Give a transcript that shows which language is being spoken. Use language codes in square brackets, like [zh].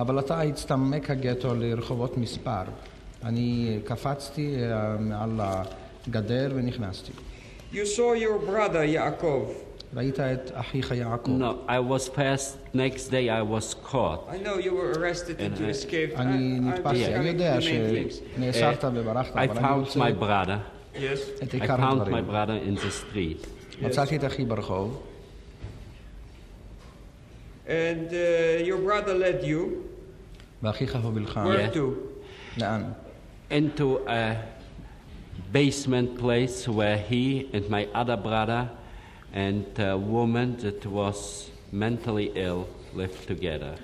[he] אבל עתה הצטמק הגטו לרחובות מספר. אני קפצתי מעל הגדר ונכנסתי. [en] You saw your brother Yaakov. [he] ראית את אחיך יעקב. [en] No, I was first, next day I was caught. I know you were arrested and you escaped. [he] אני נתפסתי, אני יודע שנאסרת וברחת. [en] I found my brother. Yes. I found my brother in the street. [he] מצאתי את אחי ברחוב. [en] And your brother led you. [he] ואחיך הובילך. [en] Where to? [he] לאן? [en] Into a basement place where he and my other brother and a woman that was mentally ill lived together.